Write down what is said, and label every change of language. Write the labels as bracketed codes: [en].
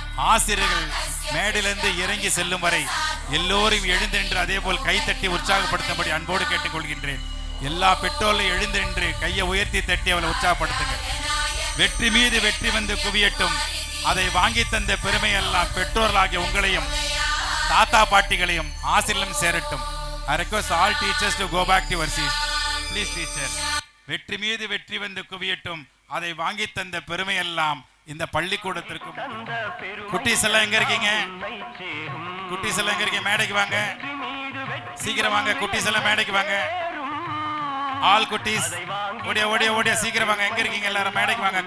[ta] ஆசிரியர்கள் மேடையிலிருந்து இறங்கி செல்லும் வரை எல்லோரும் எழுந்து நின்று அதே போல் கைத்தட்டி உற்சாகப்படுத்தும்படி அன்போடு கேட்டுக்கொள்கின்றேன். எல்லா பெற்றோர்களும் எழுந்து நின்று கையை உயர்த்தி தட்டி அவளை உற்சாகப்படுத்துங்க. வெற்றி மீது வெற்றி வந்து குவியட்டும். அதை வாங்கி தந்த பெருமை எல்லாம் பெற்றோர்களாகிய உங்களையும் தாத்தா பாட்டிகளையும் ஆசிரியர்களும் சேரட்டும். [en] I request all teachers to go back to your seats. Please teacher. [ta] வெற்றி மீது வெற்றி வந்து குவியட்டும். அதை வாங்கி தந்த பெருமை எல்லாம் இந்த பள்ளிக்கூடத்திற்கு. குட்டீஸ் எல்லாம் எங்க இருக்கீங்க? குட்டீஸ் எல்லாம் எங்க இருக்கீங்க? மேடைக்கு வாங்க, சீக்கிரம் வாங்க. குட்டீஸ் எல்லாம் மேடைக்கு வாங்க. ஆல் குட்டீஸ் ஓடியா ஓடியா ஓடியா சீக்கிரம் வாங்க. எங்க இருக்கீங்க? எல்லாரும் மேடைக்கு வாங்க.